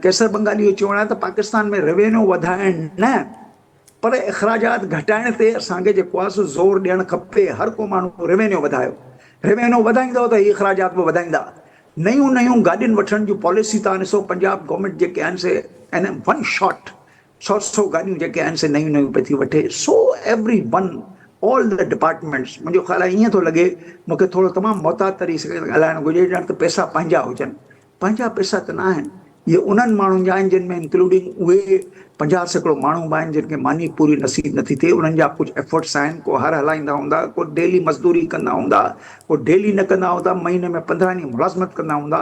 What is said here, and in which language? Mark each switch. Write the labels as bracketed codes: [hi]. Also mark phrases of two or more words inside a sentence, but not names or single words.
[sd] कैसर बंगाली इहो चवणु आहे त पाकिस्तान में रेवेन्यू वधाइण न पर अख़राजात घटाइण ते असांखे जेको आहे सो ज़ोर ॾियणु खपे। हर को माण्हू रेवेन्यू वधायो, रेवेन्यू वधाईंदव त इहे अख़राजात बि वधाईंदा। नयूं नयूं गाॾियुनि वठण जूं पॉलिसी तव्हां ॾिसो, पंजाब गवर्नमेंट जेके आहिनि से [en] in one shot [sd] 100 गाॾियूं जेके आहिनि से नयूं नयूं पई थी वठे। [en] so every one all the departments, [sd] मुंहिंजो ख़्याल आहे ईअं थो लॻे मूंखे थोरो तमामु मोहतात तरीक़े सां ॻाल्हाइणु घुरिजे, ॼण त पैसा पंहिंजा हुजनि। पंहिंजा पैसा त न आहिनि, इहे उन्हनि माण्हुनि जा आहिनि जिन में इंक्लूडिंग उहे 50% माण्हू बि आहिनि जिनखे मानी पूरी नसीब नथी थिए। उन्हनि जा कुझु एफर्ट्स आहिनि, को हर हलाईंदा हूंदा, को डेली मज़दूरी कंदा हूंदा, को डेली न कंदा हूंदा, महीने में 15 ॾींहं मुलाज़मत कंदा हूंदा।